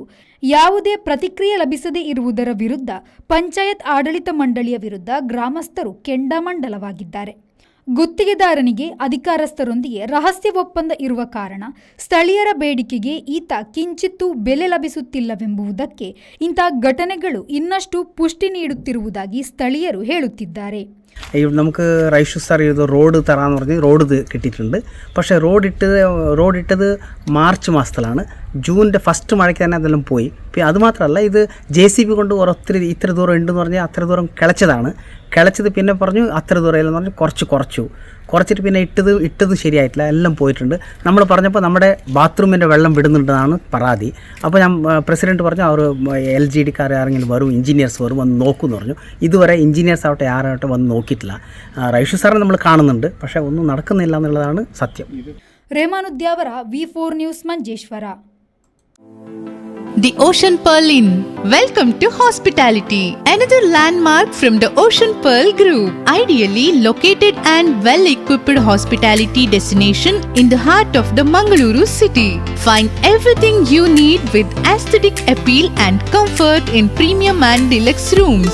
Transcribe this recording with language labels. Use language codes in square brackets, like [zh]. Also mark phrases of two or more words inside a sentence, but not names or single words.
[kn] ಯಾವುದೇ ಪ್ರತಿಕ್ರಿಯೆ ಲಭಿಸದೇ ಇರುವುದರ ವಿರುದ್ಧ ಪಂಚಾಯತ್ ಆಡಳಿತ ಮಂಡಳಿಯ ವಿರುದ್ಧ ಗ್ರಾಮಸ್ಥರು ಕೆಂಡಾಮಂಡಲವಾಗಿದ್ದಾರೆ. ಗುತ್ತಿಗೆದಾರನಿಗೆ ಅಧಿಕಾರಸ್ಥರೊಂದಿಗೆ ರಹಸ್ಯ ಒಪ್ಪಂದ ಇರುವ ಕಾರಣ ಸ್ಥಳೀಯರ ಬೇಡಿಕೆಗೆ ಈತ ಕಿಂಚಿತ್ತೂ ಬೆಲೆ ಲಭಿಸುತ್ತಿಲ್ಲವೆಂಬುದಕ್ಕೆ ಇಂಥ ಘಟನೆಗಳು ಇನ್ನಷ್ಟು ಪುಷ್ಟಿ ನೀಡುತ್ತಿರುವುದಾಗಿ സ്ഥലീയರು ಹೇಳುತ್ತಿದ್ದಾರೆ. [ml] നമുക്ക് റൈഷു സാർ ഇത് റോഡ് തരാന്ന് പറഞ്ഞ് റോഡ് കിട്ടിയിട്ടുണ്ട്. പക്ഷേ റോഡ് ഇട്ടത് മാർച്ച് മാസത്തിലാണ്. ജൂണിൻ്റെ ഫസ്റ്റ് മഴയ്ക്ക് തന്നെ അതെല്ലാം പോയി. പിന്നെ അതുമാത്രമല്ല, ഇത് JCB കൊണ്ട് ഒത്തിരി ഇത്ര ദൂരം ഉണ്ടെന്ന് പറഞ്ഞാൽ അത്ര ദൂരം കിളച്ചത് പിന്നെ പറഞ്ഞു അത്ര ദൂരം ഇല്ലെന്ന് പറഞ്ഞ് കുറച്ചിട്ട് പിന്നെ ഇട്ടത് ശരിയായിട്ടില്ല, എല്ലാം പോയിട്ടുണ്ട്. നമ്മൾ പറഞ്ഞപ്പോൾ നമ്മുടെ ബാത്റൂമിൻ്റെ വെള്ളം വിടുന്നുണ്ടെന്നാണ് പരാതി. അപ്പോൾ ഞാൻ പ്രസിഡൻറ്റ് പറഞ്ഞു അവർ LGDക്കാർ ആരെങ്കിലും വരും, എഞ്ചിനീയേഴ്സ് വരും, വന്ന് നോക്കുമെന്ന് പറഞ്ഞു. ഇതുവരെ എഞ്ചിനീയേഴ്സ് ആവട്ടെ ആരാവട്ടെ വന്ന് നോക്കിയിട്ടില്ല. റൈഷു സാറിനെ നമ്മൾ കാണുന്നുണ്ട്, പക്ഷേ ഒന്നും നടക്കുന്നില്ല എന്നുള്ളതാണ് സത്യം. [kn] ರೇಮಾನುದ್ಯಾವರ V4 ನ್ಯೂಸ್ ಮಂಜೇಶ್ವರ. [en] The Ocean Pearl Inn. Welcome to hospitality. Another landmark from the Ocean Pearl Group. Ideally located and well-equipped hospitality destination in the heart of the Mangaluru city. Find everything you need with aesthetic appeal and comfort in premium and deluxe rooms.